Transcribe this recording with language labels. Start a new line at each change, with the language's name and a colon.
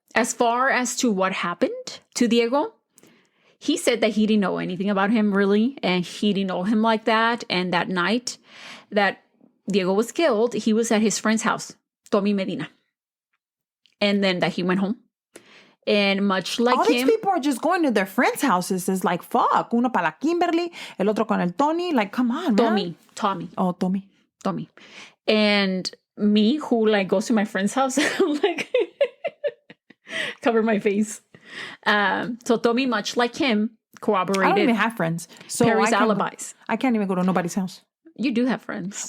English: As far as to what happened to Diego, he said that he didn't know anything about him really, and he didn't know him like that. And that night that Diego was killed, he was at his friend's house, Tommy Medina. And then that he went home. And much like all these people are just going to their friends' houses. It's like, fuck.
Spanish: Uno para la Kimberly, el otro con el Tony.
English: Like, come on, man. Tommy. Oh, Tommy. And me, who like goes to my friend's house, like cover my face. So Tommy, much like him, corroborated. I don't even have friends. So Perry's alibis. I can't even go to nobody's house. You do have friends.